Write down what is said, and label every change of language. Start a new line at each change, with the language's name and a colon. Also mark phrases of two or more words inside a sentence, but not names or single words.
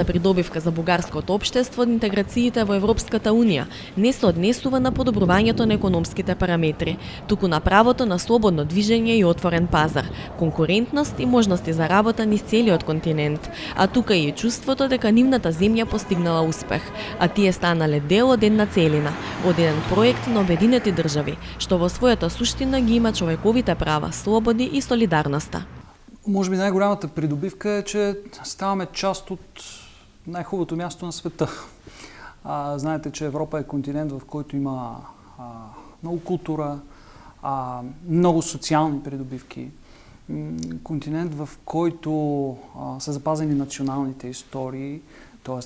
Macedonian: придобивка за бугарското општество од интеграциите во Европската Унија не се однесува на подобрувањето на економските параметри, туку на правото на слободно движење и отворен пазар, конкурентност и можности за работа низ целиот континент, а тука и чувството дека нивната земја постигнала успех, а тие станале дел од една целина, од еден проект на Обединети држави, што во својата суштина ги има човековите права, слободи и солидарноста.
Bulgarian: Може би најголемата придобивка е, че ставаме част од најхубавото място на света. Знаете, че Европа е континент в който има много култура, много социални придобивки. Континент, в който са запазени националните истории, т.е.